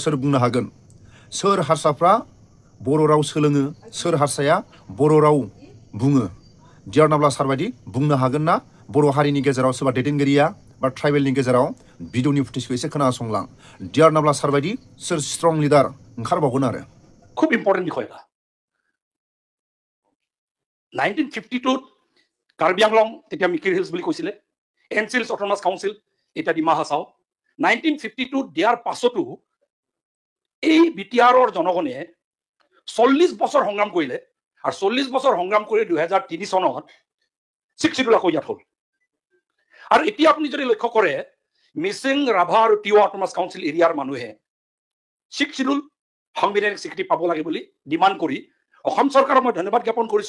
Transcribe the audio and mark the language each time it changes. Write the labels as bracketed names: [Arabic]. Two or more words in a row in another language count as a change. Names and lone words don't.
[Bodo] सोर बुंनो हागोन सोर हारसाफ्रा बर' राव सोलोङो सोर हारसाया बर' राव बुङो देरनाब्ला सारबायदि बुंनो हागोन ना बर' हारिनि गेजेराव सोरबा दैदेनगिरिया बा ट्राइबेलनि गेजेराव भिडिअनि फुटेजखौ एसे खोनासंलां देरनाब्ला सारबायदि सोर [English] strong leader [Bodo] ओंखारबावगोन आरो [Assamese] खूब इम्पर्टेन्ट বিষয় এটা 1952 কাৰ্বি আংলং তেতিয়া মিকিৰ হিলছ বুলি কৈছিলে এনচিলছ অট'নমাছ কাউন্সিল এটা ডিমা হাছাও 1952 দিয়াৰ পাছতো এই বিটিআৰৰ জনগণে 40 বছৰ সংগ্ৰাম কৰিলে আৰু 40 বছৰ সংগ্ৰাম কৰি 2003 চনত 60 লাখ ইয়াত হ'ল আৰু এতিয়া আপুনি যদি লক্ষ্য কৰে মিচিং ৰাভা আৰু তিৱা অট'নমাছ কাউন্সিল এৰিয়াৰ মানুহে 6th শিডিউল সাংবিধানিক স্বীকৃতি পাব লাগে বুলি ডিমাণ্ড কৰি অসম চৰকাৰক মই ধন্যবাদ জ্ঞাপন কৰিছো।